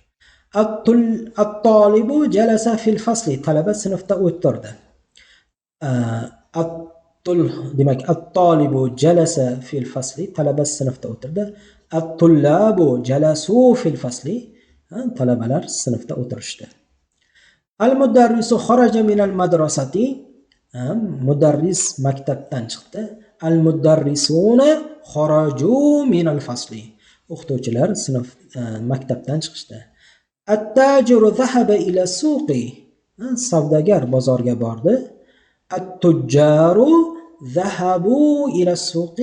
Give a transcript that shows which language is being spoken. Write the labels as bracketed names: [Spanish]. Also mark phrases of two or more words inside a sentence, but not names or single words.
[Arabic] الطالب جلس في الفصل. [Uzbek] Talaba sinfda o'tirdi. [Arabic] Demak, الطالب جلس في الفصل. [Uzbek] Talaba sinfda o'tirdi. [Arabic] الطلاب جلسوا في الفصل. [Uzbek] Talabalar sinfda o'tirishdi. [Arabic] المدرس خرج من المدرسة. [Uzbek] Mudarris maktabdan chiqdi. [Arabic] المدرسون خرجوا من الفصل. [Uzbek] O'qituvchilar maktabdan chiqishdi. [Arabic] التاجر ذهب إلى السوق. [Uzbek] Savdogar bozorga bordi. [Arabic] التجار ذهبوا إلى السوق.